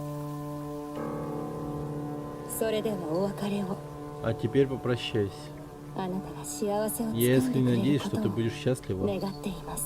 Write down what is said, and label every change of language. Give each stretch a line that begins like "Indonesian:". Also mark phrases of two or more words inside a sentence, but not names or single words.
Japanese: それではお別れを
Russian: А теперь попрощайся.
Japanese: あなたが幸せをつかんで
Russian: Я
Japanese: く
Russian: искренне
Japanese: れる
Russian: надеюсь,
Japanese: こ
Russian: что
Japanese: と
Russian: ты
Japanese: を
Russian: будешь счастлива.
Japanese: 願っています